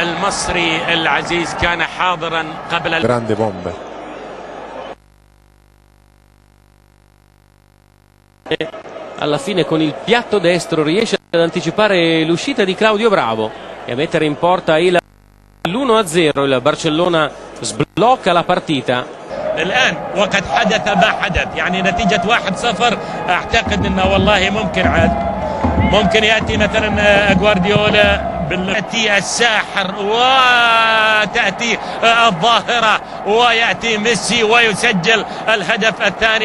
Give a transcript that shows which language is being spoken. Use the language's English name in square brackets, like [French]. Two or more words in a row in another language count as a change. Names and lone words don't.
[Arabic] المصري العزيز كان حاضرا قبل [Italian] grande bomba. Alla fine con il piatto destro riesce ad anticipare l'uscita di Claudio Bravo e a mettere in porta il l'1-0. Il Barcellona sblocca la partita. [Arabic] الآن وقد حدث ما حدث، يعني نتيجة 1-0 أعتقد أنه والله ممكن يأتي مثلا جوارديولا يأتي الساحر وتأتي الظاهرة ويأتي ميسي ويسجل الهدف الثاني.